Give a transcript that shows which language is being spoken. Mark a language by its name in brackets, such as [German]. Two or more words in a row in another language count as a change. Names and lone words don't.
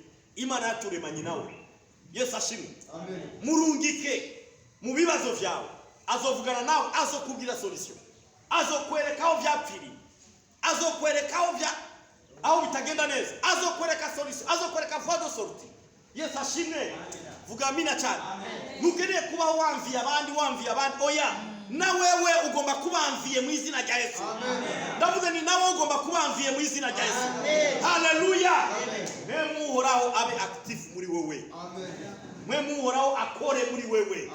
[Rundi] Imana yaturemanye nawe. Yesu ashimwe. Amen. Murungike mu bibazo byawe, azovugana nawe, azokubwira solution, azokwereka aho byapfiriye, azokwereka aho bitagenda neza, azokwereka solution, azokwereka [French] voie de sortie. [Rundi] Yesu ashimwe. Vuga amina cyane. Ntukeneye kubaho wamviye abandi oya, na wewe ugomba kubamviye mu izina rya Yesu. Ndavuga ni nawe ugomba kubamviye mu izina rya Yesu. Haleluya. Mpwemu uhoraho abe active muri wewe. Mpwemu uhoraho akore muri wewe.